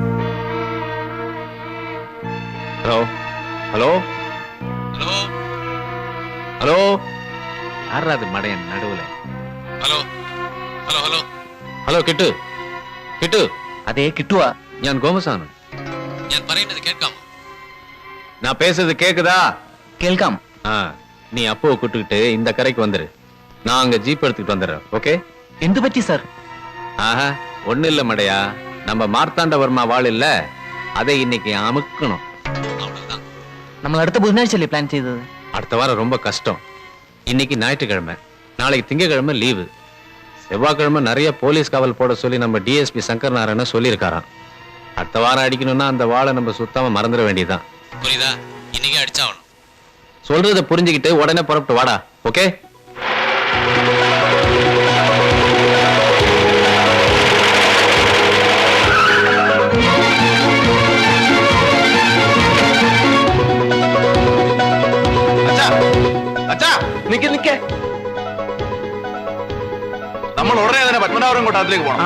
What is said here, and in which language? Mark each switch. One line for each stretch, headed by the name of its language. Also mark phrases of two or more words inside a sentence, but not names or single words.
Malayalam: ഹലോ ഹലോ ഹലോ ഹലോ, ആരാത് മടയൻ നടുവിലെ? ഹലോ ഹലോ ഹലോ ഹലോ, കിട്ടു കിട്ടു. അതേ കിട്ടുവാ. ഞാൻ ഗോമസാണ്. ഞാൻ പറയുന്നത് കേൾക്കാമോ?
Tamil: நான் பேசுறது கேக்குதா?
Malayalam: കേൾക്കാം.
Tamil: நீ அப்போ கூட்டுக்கிட்டு இந்த கரைக்கு வந்துரு. நான் அங்க ஜீப் எடுத்துக்கிட்டு வந்துடுறேன். ஓகே?
Malayalam: എന്ത് പറ്റി സാർ?
Tamil: ஆஹா, ஒண்ணு இல்ல மடையா. நம்ம மார்த்தாண்டவர்மா வாழ் இல்ல, அதை இன்னைக்கு அமுக்கணும்.
Malayalam: നമ്മൾ അടുത്ത ബുധനാഴ്ചയല്ലേ പ്ലാൻ ചെയ്തത്?
Tamil: அடுத்த வாரம் ரொம்ப கஷ்டம். இன்னைக்கு ஞாயிற்றுக்கிழமை, நாளைக்கு திங்கக்கிழமை லீவு. செவ்வாய்க்கிழமை நிறைய போலீஸ் காவல் போட சொல்லி நம்ம டிஎஸ்பி சங்கர் நாராயணன் சொல்லியிருக்காராம். அடுத்த வாரம் அடிக்கணும்னா அந்த வாளை நம்ம சுத்தாம மறந்துட வேண்டியதுதான். புரியுதா? இன்னைக்கு அடிச்சாகணும். சொல்றத புரிஞ்சுக்கிட்டு உடனே புறப்பட்டு வாடா. ஓகே?
Malayalam: നിക്ക നിക്ക നമ്മൾ ഉടനെ തന്നെ പത്മനാഭപുരം കൊട്ടാരത്തിലേക്ക് പോകണം.